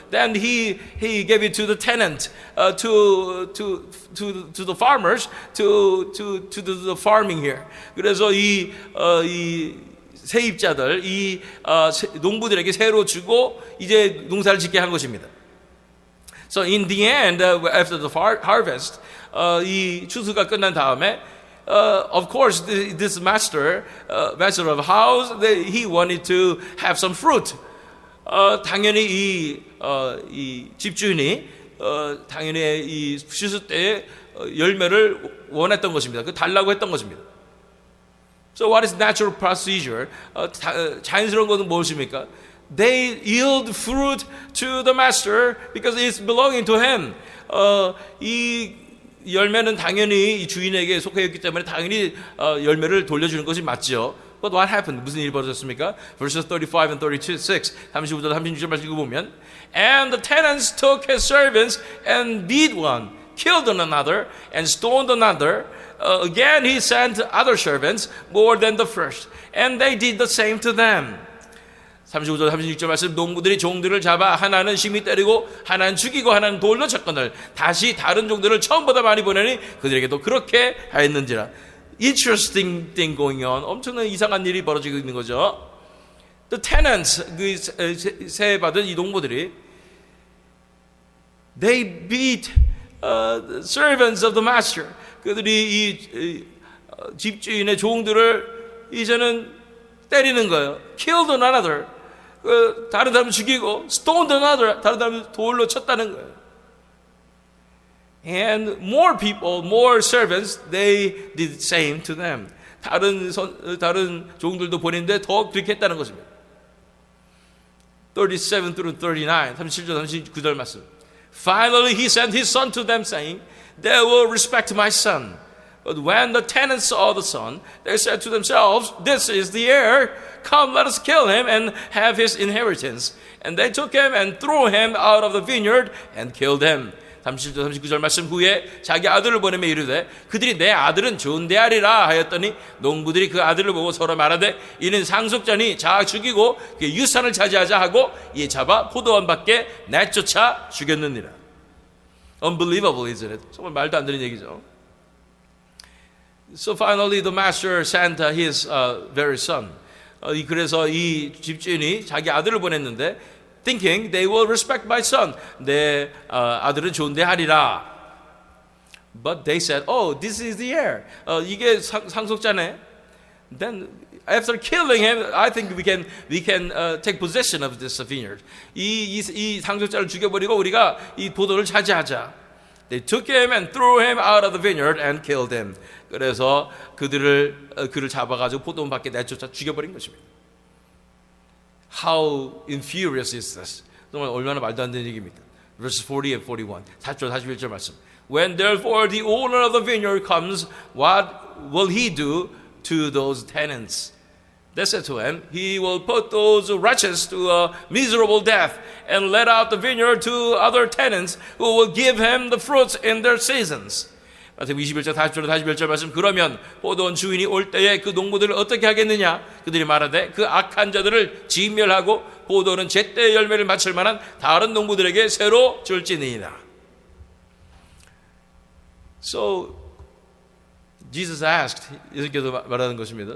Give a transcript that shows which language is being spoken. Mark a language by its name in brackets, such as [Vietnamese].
[English] Then he gave it to the tenant, to the farmers, to the farming here. [Korean] 그래서 이 세입자들, 이 농부들에게 새로 주고 이제 농사를 짓게 한 것입니다. [English] So in the end, after the harvest, [Korean] 이 추수가 끝난 다음에, [English] of course, this master of house, he wanted to have some fruit. [Korean] 당연히 이 집주인이 당연히 이 추수 때 열매를 원했던 것입니다. 그 달라고 했던 것입니다. [English] So what is natural procedure? [Korean] 자연스러운 것은 무엇입니까? [English] They yield fruit to the master because it's belonging to him. [Korean] 이 열매는 당연히 이 주인에게 속해 있기 때문에 당연히 열매를 돌려주는 것이 맞죠. [English] But what happened? [Korean] 무슨 일이 벌어졌습니까? [English] Verses 35 and 36, [Korean] 35절 36절 읽어보면 [English] And the tenants took his servants and beat one, killed another, and stoned another. Again he sent other servants more than the first, and they did the same to them. [Korean] 35절 36절 말씀 농부들이 종들을 잡아 하나는 심히 때리고 하나는 죽이고 하나는 돌로 쳤거늘 다시 다른 종들을 처음보다 많이 보내니 그들에게도 그렇게 하였는지라. [English] Interesting thing going on. [Korean] 엄청난 이상한 일이 벌어지고 있는 거죠. [English] The tenants, [Korean] 그 세받은 이 농부들이 [English] They beat the servants of the master. [Korean] 그들이 이 집주인의 종들을 이제는 때리는 거예요. [English] Killed another. [Korean] 다른 사람을 죽이고 [English] stoned another. [Korean] 다른 사람을 돌로 쳤다는 거예요. [English] And more people, more servants, they did the same to them. [Korean] 다른 종들도 보냈는데 더 그렇게 했다는 것입니다. [English] 37 through 39, [Korean] 37절 39절 말씀. [English] Finally he sent his son to them saying, They will respect my son. But when the tenants saw the son, they said to themselves, This is the heir. Come, let us kill him and have his inheritance. And they took him and threw him out of the vineyard and killed him. [Korean] 37절 39절 말씀 후에 자기 아들을 보내며 이르되 그들이 내 아들은 존대하리라 하였더니 농부들이 그 아들을 보고 서로 말하되 이는 상속자니 자 죽이고 그의 유산을 차지하자 하고 이에 잡아 포도원 밖에 내쫓아 죽였느니라. [English] Unbelievable, isn't it? [Korean] 정말 말도 안 되는 얘기죠. [English] So finally the master sent his very son. [Korean] 그래서 이 집주인이 자기 아들을 보냈는데 [English] thinking they will respect my son. [Korean] 내 아들은 존대하리라. [English] But they said, oh, this is the heir. [Korean] 이게 상속자네. [English] Then after killing him, I think we can take possession of this vineyard. [Korean] 이 상속자를 죽여버리고 우리가 이 포도를 차지하자. [English] They took him and threw him out of the vineyard and killed him. [Korean] 그래서 그를 잡아가지고 포도원 밖에 내쫓아 죽여버린 것입니다. [English] How infurious is this? [Korean] 정말 얼마나 말도 안 되는 얘기입니까? [English] Verses 40 and 41. [Korean] 40절 41절 말씀. [English] When therefore the owner of the vineyard comes, what will he do to those tenants? They said to him, he will put those wretches to a miserable death and let out the vineyard to other tenants who will give him the fruits in their seasons. [Korean] 마태복음 21장 40절 41절 말씀. 그러면 포도원 주인이 올 때에 그 농부들을 어떻게 하겠느냐? 그들이 말하되 그 악한 자들을 진멸하고 포도는 제때의 열매를 맺을 만한 다른 농부들에게 새로 줄지니이다. [English] So Jesus asked, [Korean] 예수께서 말하는 것입니다.